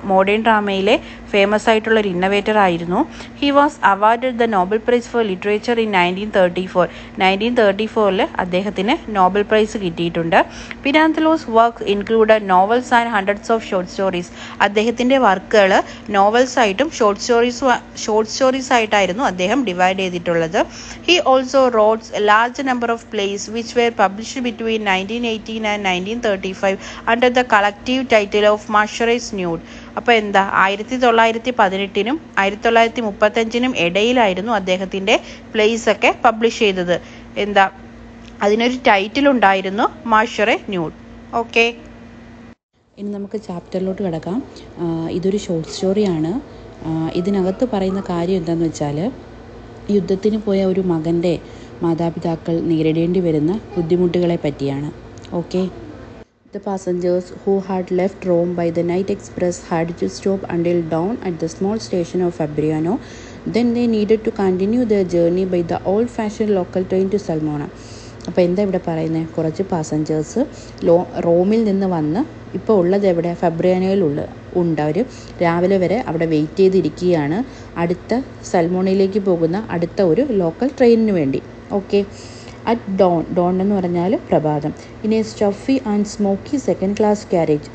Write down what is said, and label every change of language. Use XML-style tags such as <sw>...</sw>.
<ml>Modern ഡ്രാമയിലെ famous ആയിട്ടുള്ളൊരു innovator ആയിരുന്നു.</ml> <en>He was awarded the Nobel prize for literature in 1934.</en> <ml>1934 അദ്ദേഹത്തിന് Nobel prize കിട്ടിയിട്ടുണ്ട്.</ml> <en>Pirandello's work included novels and hundreds of short stories.</en> <ml>അദ്ദേഹത്തിൻ്റെ വർക്കുകൾ novels ആയിട്ടും short stories ആയിട്ടായിരുന്നു അദ്ദേഹം ഡിവൈഡ് ചെയ്തിട്ടുള്ളത്.</ml> <en>He also wrote a large number of plays which were published between 1918 and 1935 under the collective title of Mashrai's Nude.</en> <ml>അപ്പോൾ എന്താ, 1918-നും 1935-നും ഇടയിലായിരുന്നു അദ്ദേഹത്തിൻ്റെ place ഒക്കെ പബ്ലിഷ് ചെയ്തത്. എന്താ, അതിനൊരു ടൈറ്റിൽ ഉണ്ടായിരുന്നു, മാഷറെ ന്യൂഡ്. ഓക്കെ, ഇനി നമുക്ക് ചാപ്റ്ററിലോട്ട് കിടക്കാം. ഇതൊരു ഷോർട്ട് സ്റ്റോറിയാണ്. ഇതിനകത്ത് പറയുന്ന കാര്യം എന്താണെന്ന് വെച്ചാൽ, യുദ്ധത്തിന് പോയ ഒരു മകൻ്റെ മാതാപിതാക്കൾ നേരിടേണ്ടി വരുന്ന ബുദ്ധിമുട്ടുകളെ പറ്റിയാണ്. Okay.</ml> <en>The passengers who had left Rome by the night express had to stop until dawn at the small station of Fabriano. Then they needed to continue their journey by the old-fashioned local train to Salmona.</en> <ml>അപ്പോൾ എന്താ ഇവിടെ പറയുന്നത്? കുറച്ച് passengers റോമിൽ നിന്ന് വന്ന് ഇപ്പോൾ ഉള്ളത് എവിടെ? ഫെബ്രിയാനോയിലുള്ള അവർ രാവിലെ വരെ അവിടെ വെയിറ്റ് ചെയ്തിരിക്കുകയാണ് അടുത്ത സൽമോണയിലേക്ക് പോകുന്ന അടുത്ത ഒരു ലോക്കൽ ട്രെയിനിന് വേണ്ടി. ഓക്കെ.</ml> <en>at dawn</en> <ml>എന്ന് പറഞ്ഞാൽ പ്രഭാതം. ഇനി</ml> <en>Stuffy and smoky second class carriage.</en>